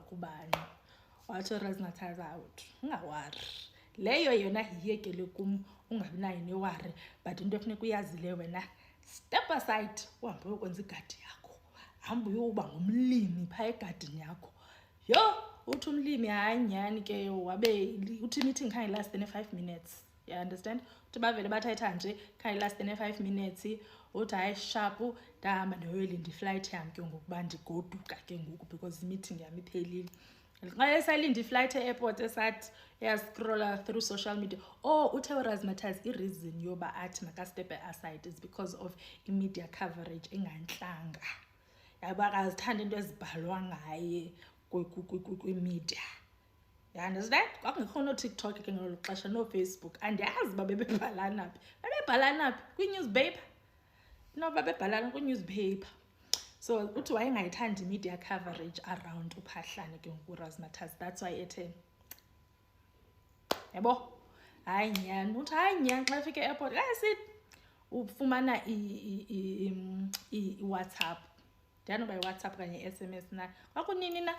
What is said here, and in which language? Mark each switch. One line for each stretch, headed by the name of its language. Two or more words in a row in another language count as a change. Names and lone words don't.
Xhosa: kubani wathi uRasmatas out ungawari leyo yona yiyekele kum ungabi nayo newari but into efuneka uyazile wena
English: step aside
Xhosa: uhambe uyokwenza igadi yakho hamba uyoba ngumlimi phaa egadini yakho uthi umlimi hayi nyani ke wabe uthi meeting khange
English: last than 5 minutes you understand
Xhosa: uthi bavele bathetha nje khange
English: last than 5 minutes
Xhosa: uthi hayi sharp ndahamba ndiyolinda iflight yam ke ngokuba ndigoduka ke ngoku because i-meeting yami iphelile Xa esalinde iflight e-airport esathi uyascrolla
English: through social media.
Xhosa: Uthe uRazzmatazz i-reason yoba athi makastepe aside
English: is because of
Xhosa: i-media coverage engantlanga. Yabo akazithanda into ezibhalwa ngaye kwi-media.
English: You understand?
Xhosa: Kwakungekho no-TikTok ke ngelo xesha, no-Facebook. Andiyazi uba bebebhalana phi. Bebebhalana phi? Kwi-newspaper? No, babebhalana kwi-newspaper. So uthi wayengayithandi
English: media coverage around
Xhosa: uPhahlane ke nguRazzmatazz.
English: That's why
Xhosa: ethe yabo hayi nyani, uthi hayi nyani xa efika e-airport sithi ufumana i-WhatsApp. Ndiyanoba yi-WhatsApp kanye i-SMS na. Kwakunini na?